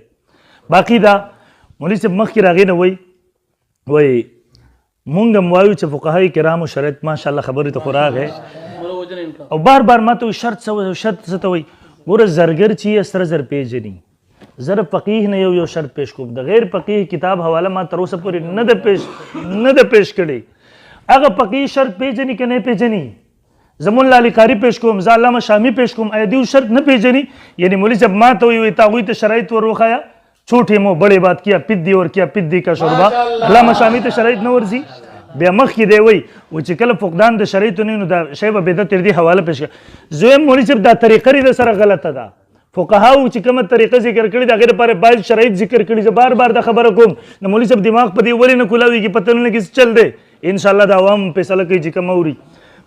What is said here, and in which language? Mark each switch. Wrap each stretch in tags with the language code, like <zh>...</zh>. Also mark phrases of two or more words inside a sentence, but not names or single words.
<ps>باقي دا مولوي صاحب مخکې راغې نه وایي مونږ هم وایو چې فقهای کرامو شرط ماشاءالله خبرې ته خو راغی او بار بار ما ته وایي شرط څه ته وایي ګوره زرګر چې یې سره زر پیژني زر فقیه نه یو شرط پیش کوم د غیر فقیه کتاب حواله ما تر اوسه پورې نه ده پیش کړی. هغه فقیه شرط پیژني که نه پیژني زمون لالی قاری پیش کوم زه علامه شامی پیش کوم آیا دیو شرط نه پیژني یعنی مولوی صاحب ما ته وایي هغوی ته شرایط ور وښایه</ps> <ur>چھوٹے مو بڑے بات کیا پدی اور کیا پدی کا شوربہ</ur> <ps>علامه شامی ته شرایط نه ورځي بیا مخکې دی وایي چې کله فقدان د شرایطو نه وي نو دا شی به بدعت تر دې حواله پیش کړه. زویم مولوي صاحب دا طریقه د سره غلطه ده فقهاو چې کومه طریقه ذکر کړي د هغې لپاره باید شرایط ذکر کړي. زه بار بار دا خبره کوم د مولوي صاحب دماغ په دې ولې نه کولاویږي پته نه لګي څه چل دی انشاءالله د عوام فیصله کوي چې کوم اوري.</ps>